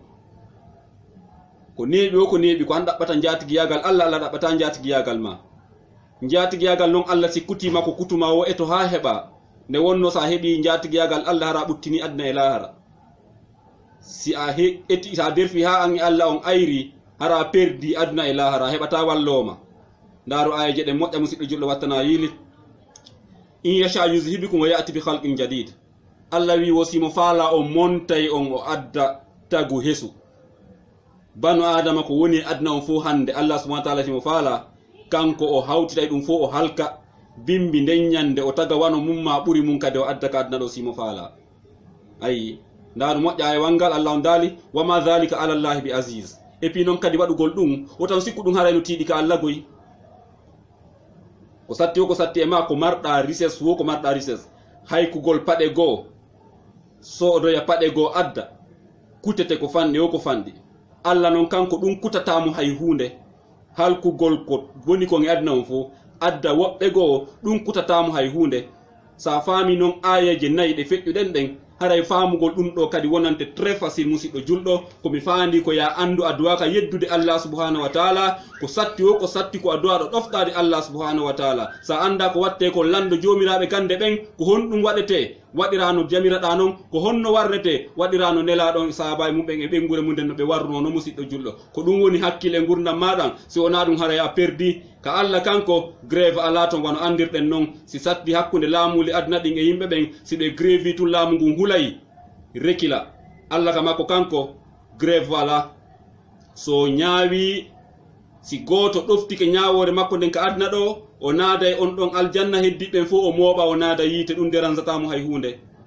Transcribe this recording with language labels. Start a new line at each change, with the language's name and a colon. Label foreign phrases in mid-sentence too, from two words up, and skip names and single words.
Fula: ko neeɓi o ko neeɓi ko an ɗaɓɓata jatigiyagal Allah Allah ɗaɓɓata jatigiyagal ma jatigiyagal non Allah sikkutima ko kutuma o eto ha heɓa nde wonno sa heɓi jatigiyagal Allah hara ɓuttini adna e lahara si a etti sa derfi ha an e Allah on ayri hara perdi adna e lahara heɓata walloma ndaru ayaje ɗe moƴƴa musidɗo julɗo wattana yiili in yasha
Arabic: يذهبكم ويأت بخلق جديد
Fula: Allah wi wosimo faala o montay on o adda tagu hesu banu adama ko woni adna on fo hande Allah
Arabic: سبحانه وتعالى
Fula: simo faala kanko o hawtitay ɗum fo o halka bimbi nden nyande o taga wano mumma ɓuri mum kadi o adda ka adna ɗo simo faala ayi ndaru moƴƴa e wangal Allah on daali
Arabic: وما ذلك على الله بعزيز
French: et puis
Fula: non kadi waɗugol ɗum o tan sikku ɗum harayno tiiɗi ka Allah goy ko satti o ko satti e ma ko marɗa richesse wo ko marɗa richesse haykugol paɗe goo soɗoya paɗe goo adda kutete ko fanɗi o ko fanɗi Allah non kanko ɗum kutatamo hay hunde halkugol ko woni ko e adna on fo adda woɓɓe goo ɗum kutatamo hay hunde sa faami noon ayaje nayi ɗe feƴƴuɗen ɗen haray faamugol ɗum ɗo kadi wonante
French: très facile
Fula: musidɗo julɗo komi faandi ko ya andu a duwaka yeddude Allah
Arabic: سبحانه وتعالى
Fula: ko satti o ko satti ko a duwaɗo ɗoftade Allah
Arabic: سبحانه وتعالى
Fula: sa anda ko watte ko lando jomiraɓe gande ɓen ko honɗum waɗete waɗirano jamiraɗa noon ko honno warrete waɗirano nelaɗon sahaba mumɓen e ɓengure mumen no ɓe warruno no musidɗo julɗo ko ɗum woni hakkille gurdam maɗan si wona ɗum haray a perdi ka Allah kanko grève ala ton wano andirɗen noon si satti hakkude laamuli adna ɗin e yimɓe ɓen si ɓe grèvi tun laamu ngun hulayi rekila Allah ka makko kanko grève wala so ñaawi si goto ɗoftike ñawore makko nden ka adna ɗo o naada e on ɗon aljanna heddiɓen fo o mooɓa o naada yiite ɗum dérangetamo hay hunde